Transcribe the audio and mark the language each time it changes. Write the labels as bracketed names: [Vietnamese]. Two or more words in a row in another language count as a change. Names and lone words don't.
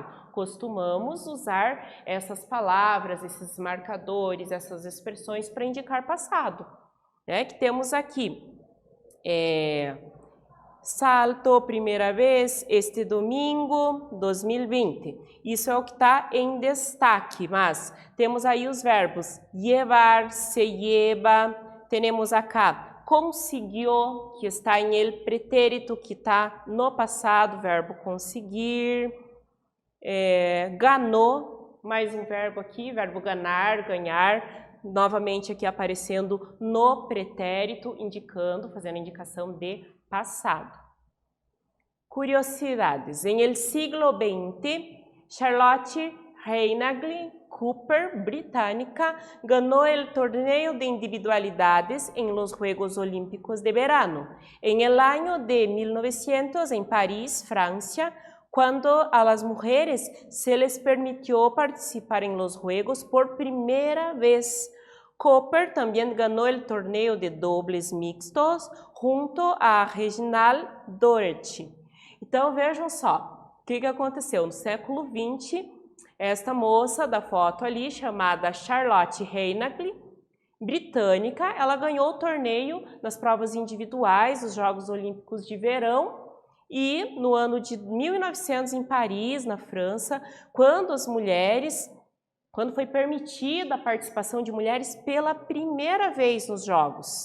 [Portuguese] Costumamos usar essas palavras, esses marcadores, essas expressões para indicar passado. Né? Que temos aqui, salto, primeira vez, este domingo, 2020. Isso é o que está em destaque, mas temos aí os verbos llevar, [Spanish] se lleva, [Portuguese] temos acá conseguiu, que está em [Spanish] el pretérito, [Portuguese] que está no passado, verbo conseguir, ganhou, mais um verbo aqui, verbo ganhar, ganhar, novamente aqui aparecendo no pretérito, indicando, fazendo indicação de passado. Curiosidades. [Spanish] Em el siglo XX, [Portuguese] Charlotte Reinagli Cooper, britânica, ganhou o torneio de individualidades em [Spanish] los Juegos Olímpicos de Verano. En el año de 1900, en París, Francia, cuando a las mujeres se les permitió participar en los Juegos por primera vez. [Portuguese] Cooper também ganhou o torneio de [Spanish] dobles mixtos [Portuguese] junto a Reginald Doherty. Então vejam só, o que aconteceu no século XX, esta moça da foto ali, chamada Charlotte Reinagli, britânica, ela ganhou o torneio nas provas individuais dos Jogos Olímpicos de Verão e no ano de 1900 em Paris, na França, quando foi permitida a participação de mulheres pela primeira vez nos Jogos.